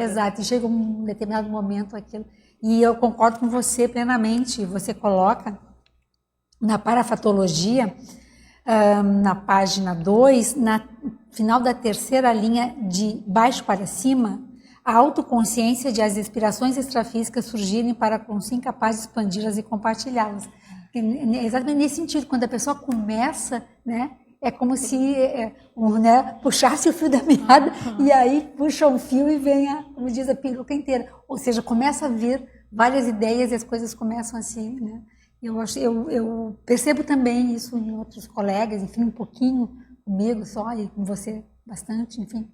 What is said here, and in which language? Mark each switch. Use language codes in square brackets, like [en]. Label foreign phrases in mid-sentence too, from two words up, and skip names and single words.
[pt] Exato, e chega um determinado momento aquilo. E eu concordo com você plenamente. Você coloca na parafatologia, na página 2, na final da terceira linha de baixo para cima, a autoconsciência de as inspirações extrafísicas surgirem para com si incapaz de expandi-las e compartilhá-las. Exatamente nesse sentido, quando a pessoa começa, né, é como se né, puxasse o fio da meada e aí puxa um fio e vem, como diz, a peruca inteira. Ou seja, começa a vir várias ideias e as coisas começam assim, né? Eu percebo também isso em outros colegas, enfim, um pouquinho comigo só e com você bastante, enfim.